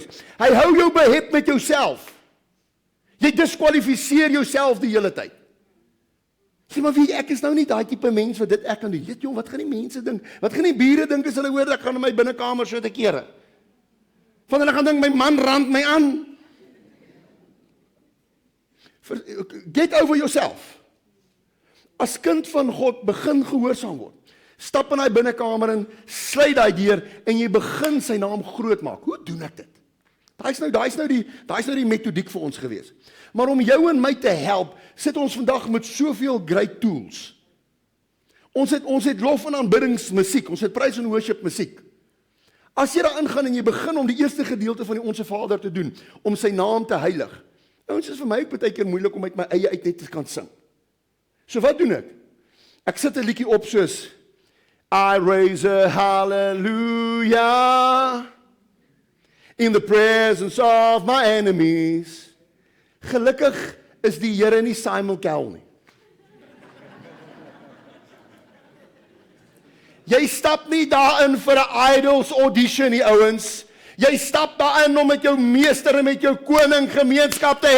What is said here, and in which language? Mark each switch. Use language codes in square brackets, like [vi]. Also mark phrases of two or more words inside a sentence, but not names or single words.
[af] Hy hou jou behep met jouself. Jy diskwalifiseer jouself die hele tyd. Sê maar wie, ek is nou nie daai tipe mens wat dit ek kan doen. Weet jong, wat gaan die mense dink? Wat gaan die bure dink as hulle hoor ek gaan in my binnekamer so te kere? Van hulle gaan dink my man rand my aan. [en] Get over yourself. [af] As kind van God begin gehoorsaam word. Stap in daai binnekamer in, sluit daai deur en jy begin sy naam groot maak. Hoe doen ek dit? Daai's nou die metodiek vir ons gewees. Maar om jou en my te help, sit ons vandag met soveel [en] great tools. [af] Ons het lof en aanbiddingsmusiek, ons het [en] praise and worship [af] musiek. As jy daar ingaan en jy begin om die eerste gedeelte van die Onse Vader te doen, om sy naam te heilig. Ons is vir my ook baie keer moeilik om uit my eie uit net te kan sing. So wat doen ek? Ek sit 'n liedjie op soos [en] I raise a hallelujah in the presence of my enemies. [af] Gelukkig is die Here nie Simon Cowell nie. Jy stap nie daarin vir 'n [en] idols audition [af] nie, ouens. Jy stap daarin om met jou meester en met jou koning gemeenskap te hê.